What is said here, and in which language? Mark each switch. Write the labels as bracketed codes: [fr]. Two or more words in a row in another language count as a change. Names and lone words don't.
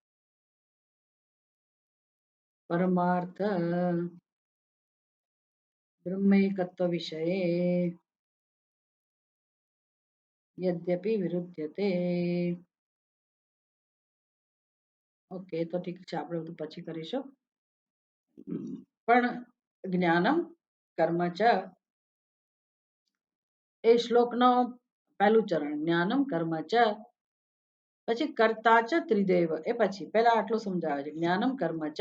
[sa] परमार्थ ब्रह्मैकत्व विषये यद्यपि विरुध्यते। [hi] ओके, तो ठीक है, [gu] આપણે બધું પછી કરીશું. પણ [sa] ज्ञानम कर्म च [gu] એ શ્લોકનો પહેલું ચરણ, [sa] ज्ञानम कर्म च, [gu] પછી [sa] कर्ता च त्रिदेव, [gu] એ પછી પહેલા આટલું સમજાવે છે, [sa] ज्ञानम कर्म च.